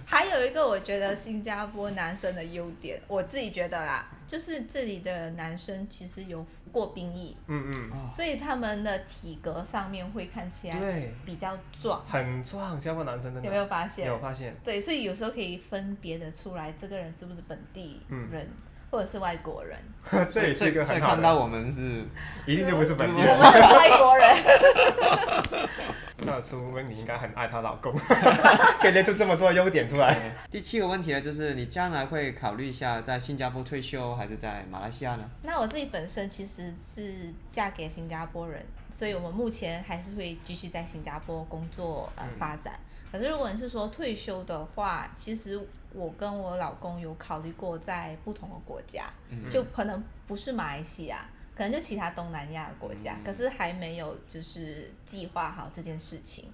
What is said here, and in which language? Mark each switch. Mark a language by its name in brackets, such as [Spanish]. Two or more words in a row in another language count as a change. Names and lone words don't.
[Chinese] 还有一个我觉得新加坡男生的优点，我自己觉得啦，就是这里的男生其实有服过兵役，所以他们的体格上面会看起来比较壮，很壮。新加坡男生真的有没有发现？有发现。对，所以有时候可以分别的出来，这个人是不是本地人。或者是外国人，这也是一个很好的。看到我们是一定就不是本地人，我们是外国人。看得出 Winnie 應該很愛她老公，可以列出這麼多優點出來。第7個問題呢，就是你將來會考慮一下在新加坡退休，還是在馬來西亞呢？那我自己本身其实是嫁给新加坡人，所以我们目前还是会继续在新加坡工作发展。可是如果你是说退休的话，其实我跟我老公有考虑过在不同的国家，就可能不是马来西亚，可能就其他东南亚的国家，可是还没有就是计划好这件事情。